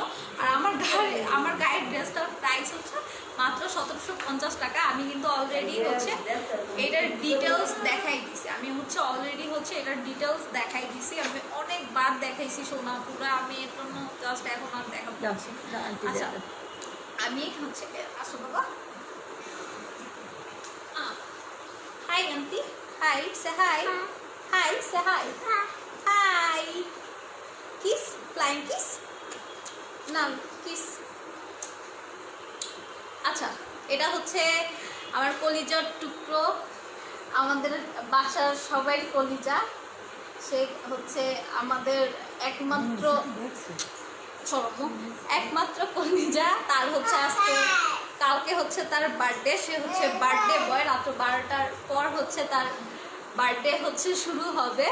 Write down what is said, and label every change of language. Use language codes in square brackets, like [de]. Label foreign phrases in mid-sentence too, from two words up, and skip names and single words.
[bn] আর আমার গায়ের ড্রেসটার প্রাইস হচ্ছে মাত্র 1750 টাকা। আমি কিন্তু অলরেডি হচ্ছে এটার ডিটেলস দেখাই দিছি, আমি হচ্ছে অলরেডি হচ্ছে এটার ডিটেলস দেখাই দিছি, আমি অনেকবার দেখাইছি সোনা পুরা, আমি এর জন্য জাস্ট এখন আর দেখাবো। আচ্ছা আমি হচ্ছে আসো বাবা, [en] hi auntie, hi, say hi, hi, say hi, hi, kiss, flying kiss, now kiss. [bn] আচ্ছা এটা হচ্ছে আমার কলিজার টুকরো, আমাদের বাসার সবাই কলিজা, সে হচ্ছে আমাদের একমাত্র চলো একমাত্র কলিজা, তার হচ্ছে আজকে কালকে হচ্ছে তার বার্থডে, সে হচ্ছে [en] birthday boy, [bn] রাত্র 12টার পর হচ্ছে তার বার্থডে হচ্ছে শুরু হবে।